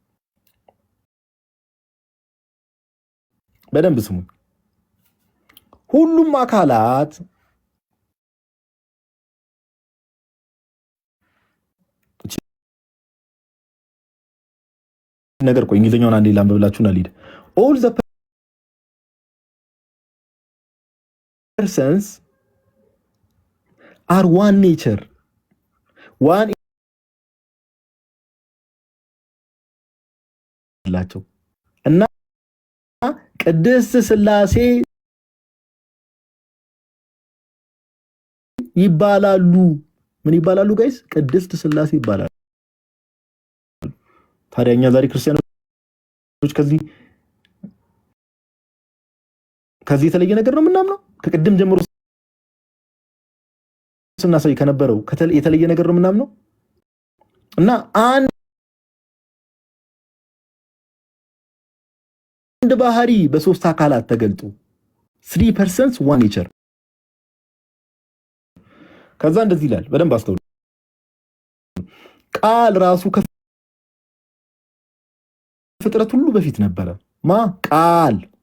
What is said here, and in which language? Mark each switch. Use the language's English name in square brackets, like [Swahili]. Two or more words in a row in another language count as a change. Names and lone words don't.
[Amharic] በደንብ ስሙ። ሁሉም አካላት ነገር ቆይ እንግሊዘኛውን አንዴ ላንብብላችሁና ልሂድ። [English] all the persons are one nature, one [Amharic] ላቸው እና ቅድስት ሥላሴ ይባላሉ። ምን ይባላሉ ጋይስ? ቅድስት ሥላሴ ይባላሉ። ታዲያ እኛ ዛሬ ክርስቲያኖች ከዚህ የተለየ ነገር ነው የምናምነው? ከቅድም ጀምሮ ስናሳይ ከነበረው የተለየ ነገር ነው የምናምነው? እና አንድ ባህሪ በሶስት አካላት ተገልጦ [English] 3 persons one nature። [Amharic] ከዛ እንደዚህ ይላል፣ በደንብ አስተውሉ። ቃል ራሱ ከፍጥረት ሁሉ በፊት ነበረ። ቃል